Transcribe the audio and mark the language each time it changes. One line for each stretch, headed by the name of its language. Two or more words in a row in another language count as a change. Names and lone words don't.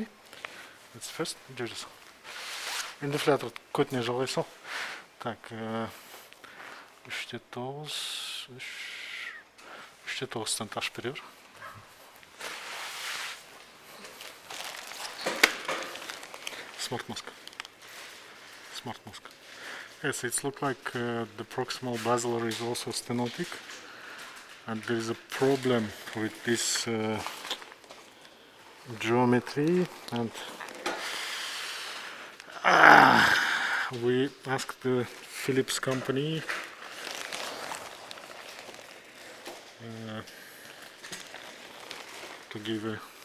English: That's first,
Russian: держись.
Kazakh: Инфлятор көтіне жалғайсың. Так, 3-9 стент аш берер.
English: Smart mask. Smart mask. Yes, it looks like the proximal basilar is also stenotic, and there is a problem with this geometry, and we asked the Philips company to give a